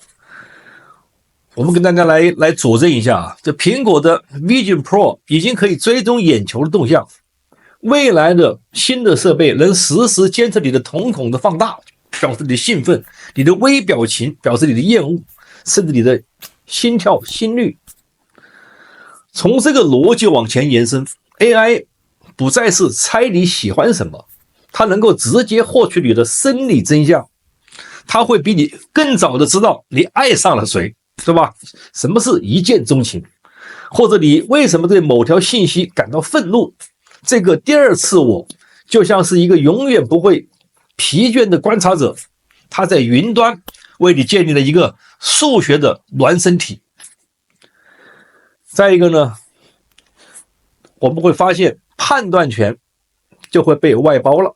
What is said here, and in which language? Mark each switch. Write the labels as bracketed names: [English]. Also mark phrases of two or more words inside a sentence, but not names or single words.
[Chinese] 我們跟大家來佐證一下啊，這蘋果的 Vision Pro 已經可以追蹤眼球的動向，未來的新的設備能實時監測你的瞳孔的放大，表示你的興奮，你的微表情表示你的厭惡，甚至你的心跳、心率。從這個邏輯往前延伸 ，AI 不再是猜你喜歡什麼，它能夠直接獲取你的生理真相，它會比你更早的知道你愛上了誰。對吧？什麼是一見鍾情？或者你為什麼對某條信息感到憤怒？這個第二次我就像是一個永遠不會疲倦的觀察者，他在雲端為你建立了一個數學的孿生體。再一個呢，我們會發現判斷權就會被外包了。